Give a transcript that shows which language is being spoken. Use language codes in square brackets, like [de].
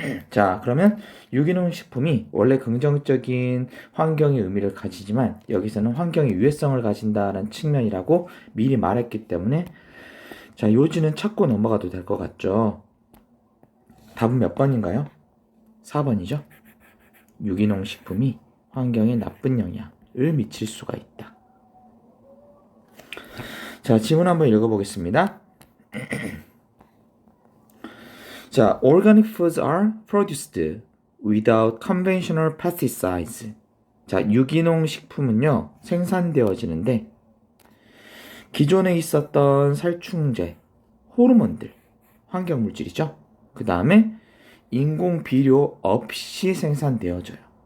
[ko] 자, 그러면 유기농 식품이 원래 긍정적인 환경의 의미를 가지지만 여기서는 환경의 유해성을 가진다는 측면이라고 미리 말했기 때문에 자, 요지는 찾고 넘어가도 될 것 같죠. 답은 몇 번인가요? 4번이죠. 유기농 식품이 환경에 나쁜 영향을 미칠 수가 있다. 자, 지문 한번 읽어보겠습니다. [en] 자, organic foods are produced without conventional pesticides. [ko] 자, 유기농 식품은요, 생산되어지는데 기존에 있었던 살충제, 호르몬들, 환경물질이죠. 그 다음에 인공 비료 없이 생산되어져요.